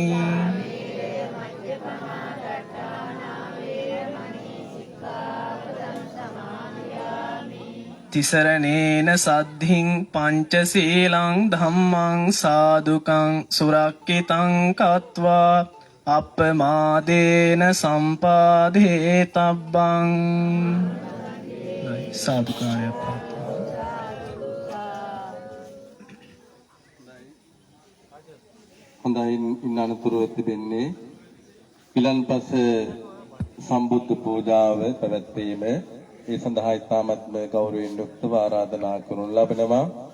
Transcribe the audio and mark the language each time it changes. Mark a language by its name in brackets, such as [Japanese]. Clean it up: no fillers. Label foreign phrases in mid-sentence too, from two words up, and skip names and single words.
[Pali] තිසරණේන සද්ධින් පංචශීලං ධම්මං සාදුකං සුරක්ඛිතං කତ୍වා අප්පමාදේන සම්පාදේ තබ්බං සාදුකාරය [Sinhala] හොඳයි ඉන්න අනතුරුව තිබෙන්නේ පිලන්පස සම්බුද්ධ පූජාව පැවැත්වීම ඒ සඳහා ඉතාමත්ම ගෞරවයෙන් යුක්තව ආරාධනා කරනු ලබනවා